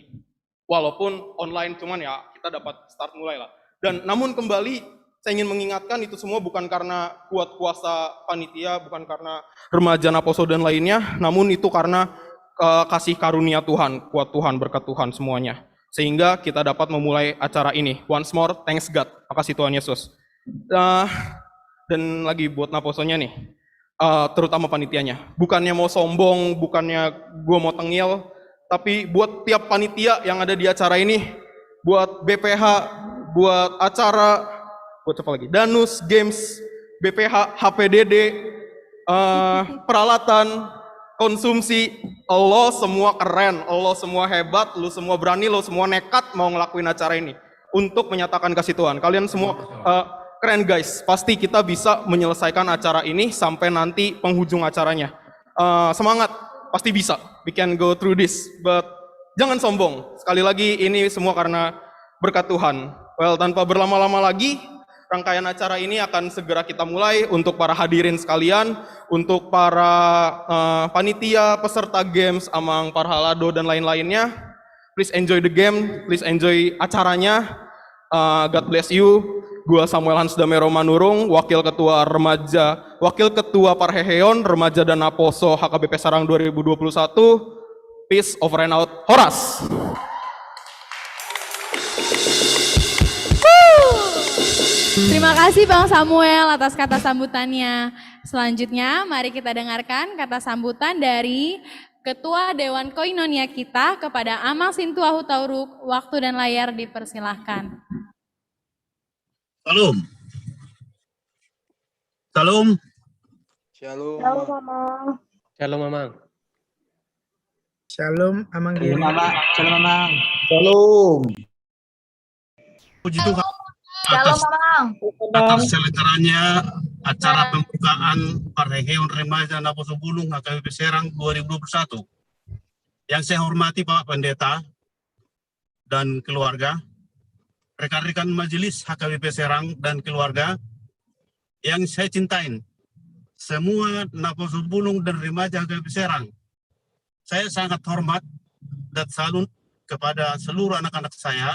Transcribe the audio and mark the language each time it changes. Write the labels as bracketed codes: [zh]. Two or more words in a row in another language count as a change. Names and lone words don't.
[id] Walaupun online, cuman ya kita dapat start mulai lah. Dan namun kembali saya ingin mengingatkan itu semua bukan karena kuat kuasa panitia, bukan karena remaja Naposo dan lainnya, namun itu karena kasih karunia Tuhan, kuat Tuhan, berkat Tuhan semuanya. Sehingga kita dapat memulai acara ini. [en] Once more, thanks God. [id] Makasih Tuhan Yesus. dan lagi buat Naposonya nih, terutama panitianya. Bukannya mau sombong, bukannya gue mau tengil, tapi buat tiap panitia yang ada di acara ini, buat BPH, buat acara, buat apa lagi? Danus, Games, BPH, HPDD, peralatan, konsumsi, lo semua keren, lo semua hebat, lo semua berani, lo semua nekat mau ngelakuin acara ini untuk menyatakan kasih Tuhan. Kalian semua keren guys, pasti kita bisa menyelesaikan acara ini sampai nanti penghujung acaranya. Semangat, pasti bisa. [en] We can go through this, but [id] jangan sombong. Sekali lagi ini semua karena berkat Tuhan. Well, tanpa berlama-lama lagi, rangkaian acara ini akan segera kita mulai. Untuk para hadirin sekalian, untuk para panitia, peserta games, [bbc] amang parhalado [id] dan lain-lainnya, [en] please enjoy the game, please enjoy acaranya. God bless you. [id] Gua Samuel Hans Damero Manurung, Wakil Ketua Remaja, Wakil Ketua Parheheon, Remaja dan Naposo HKBP Serang 2021. [en] Peace, over and out. [id] Horas! Terima kasih Bang Samuel atas kata sambutannya. Selanjutnya mari kita dengarkan kata sambutan dari Ketua Dewan Koinonia kita kepada Amang Sintua Hutauruk. Waktu dan layar dipersilahkan. Salam. Salam. Shalom. Shalom, Amang. Shalom, Mamang. Shalom, Amang. Shalom, Mamang. Shalom, Mamang. Shalom. Puji Tuhan Shalom, Mamang. atas selenggaranya acara pembukaan Parheheon Remaja Naposo Bulung HKBP Serang 2021. Yang saya hormati Pak Pendeta dan keluarga, rekan-rekan majelis HKBP Serang dan keluarga yang saya cintain, semua Naposo Bulung dan Remaja HKBP Serang. Saya sangat hormat dan salut kepada seluruh anak-anak saya.